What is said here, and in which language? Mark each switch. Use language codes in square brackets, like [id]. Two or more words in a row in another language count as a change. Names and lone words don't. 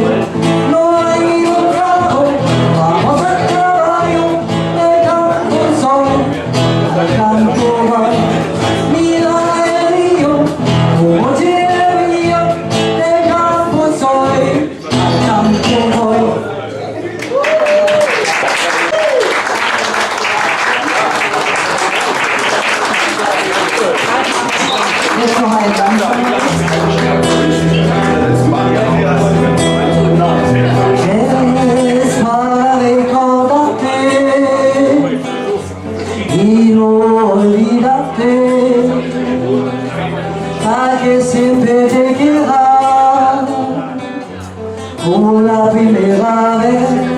[es] No hay un trabajo, vamos al caballo. Del campo soy, al campo voy. Mira el río, como tiene el río. Del campo soy, al campo voy. [de] Jetzt noch ein [es] Es para recordarte y no olvidarte, a que siempre te quieras como la primera vez.